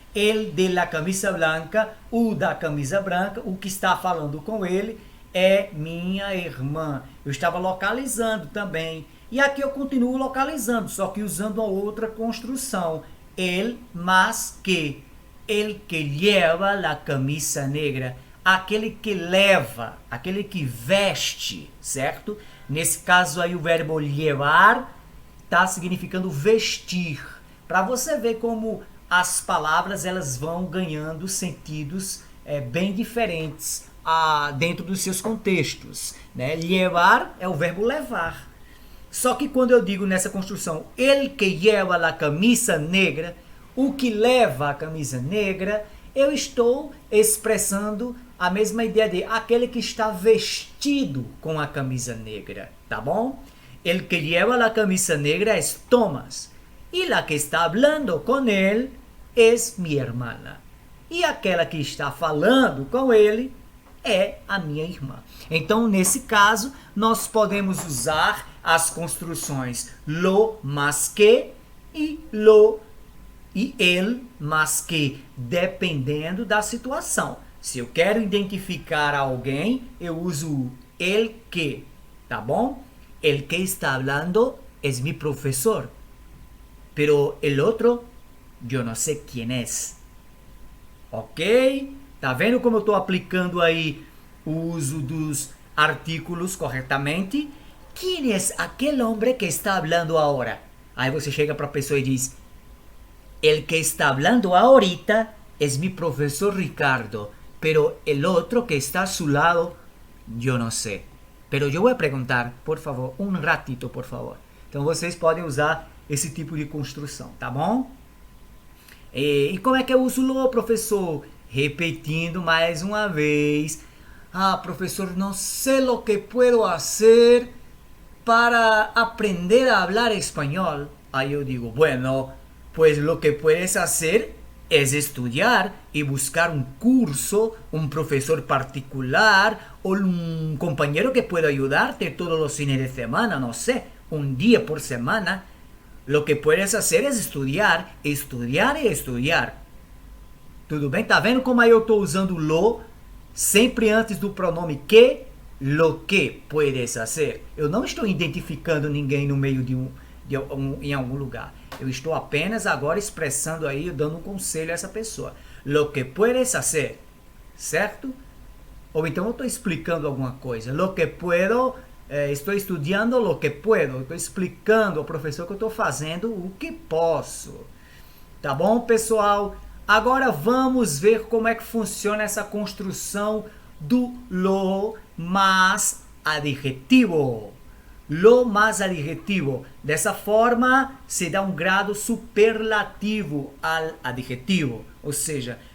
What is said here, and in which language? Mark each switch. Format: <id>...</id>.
<es>El de la camisa blanca,</es> <pt>o da camisa branca, o que está falando com ele é minha irmã. Eu estava localizando também. E aqui eu continuo localizando, só que usando uma outra construção.</pt> <es>El más que. El que lleva la camisa negra.</es> <pt>Aquele que leva, aquele que veste, certo? Nesse caso aí o verbo llevar está significando vestir. Para você ver como as palavras elas vão ganhando sentidos bem diferentes dentro dos seus contextos. Né? Llevar é o verbo levar. Só que quando eu digo nessa construção,</pt> <es>el que lleva la camisa negra,</es> <pt>o que leva a camisa negra, eu estou expressando a mesma ideia de aquele que está vestido com a camisa negra, tá bom?</pt> <es>El que lleva la camisa negra es Thomas. E la que está hablando con él es mi hermana.</es> <pt>E aquela que está falando com ele é a minha irmã. Então, nesse caso, nós podemos usar as construções lo más que e lo e el más que, dependendo da situação. Se eu quero identificar alguém, eu uso el que, tá bom?</pt> <es>El que está hablando es mi profesor, pero el otro, yo no sé quién es. Ok?</es> <pt>Tá vendo como eu estou aplicando aí o uso dos artículos corretamente?</pt> <es>¿Quién es aquel hombre que está hablando ahora?</es> <pt>Aí você chega para a pessoa e diz:</pt> <es>el que está hablando ahorita es mi profesor Ricardo, pero el otro que está a su lado, yo no sé. Pero yo voy a preguntar, por favor, um ratito, por favor.</es> <pt>Então vocês podem usar esse tipo de construção, tá bom? E como é que eu uso lo, professor? Repetindo mais uma vez. Ah, professor, não sei o que</pt> <es>puedo hacer para aprender a hablar</es> <pt>espanhol. Aí eu digo,</pt> <es>bueno, pues lo que puedes hacer es estudiar y buscar un curso, un profesor particular o un compañero que pueda ayudarte todos los fines de semana, no sé, un día por semana. Lo que puedes hacer es estudiar, estudiar y estudiar.</es> <pt>Tudo bem? Tá vendo como aí eu tô usando lo sempre antes do pronome que?</pt> <es>Lo que puedes hacer.</es> <pt>Eu não estou identificando ninguém no meio em algum lugar. Eu estou apenas agora expressando aí, dando um conselho a essa pessoa.</pt> <es>Lo que puedes hacer, certo?</es> <pt>Ou então eu estou explicando alguma coisa.</pt> <es>Lo que puedo,</es> <pt>estou estudando</pt> <es>lo que puedo.</es> <pt>Estou explicando ao professor que eu estou fazendo o que posso. Tá bom, pessoal? Agora vamos ver como é que funciona essa construção do lo más adjetivo.</pt> <es>Lo más adjetivo.</es> <pt>Dessa forma, se dá um grado superlativo ao adjetivo. Ou seja,</pt>